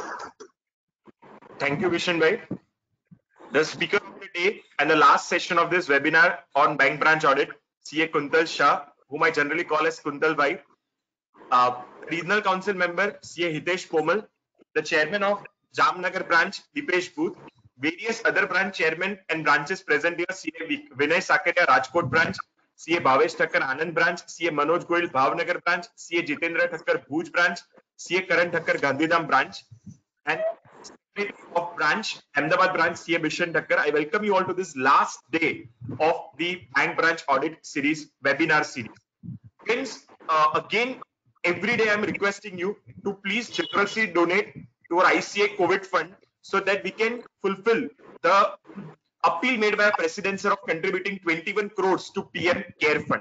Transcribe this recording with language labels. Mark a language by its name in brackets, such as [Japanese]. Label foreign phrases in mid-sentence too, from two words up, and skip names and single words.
[English] Thank you, Vishen Bhai. The speaker of the day and the last session of this webinar on bank branch audit, CA Kuntal Shah, whom I generally call as Kuntal Bhai, Regional Council member, CA Hitesh Pomal, the chairman of Jamnagar branch, Dipesh Booth, various other branch chairmen and branches present here, CA Vinay Sakaria, Rajkot branch, CA Bhavesh Thakkar, Anand branch, CA Manoj Goyal, Bhavnagar branch, CA Jitendra Thakkar, Bhuj branch, CA Karan Thakkar, Gandhidham branch, and of branch, Ahmedabad branch, CA Vishen Thakkar. I welcome you all to this last day of the bank branch audit series, webinar series. Friends, again, every day I'm requesting you to please generously donate to our ICA COVID fund so that we can fulfill the appeal made by our President sir of contributing 21 crores to PM Care Fund.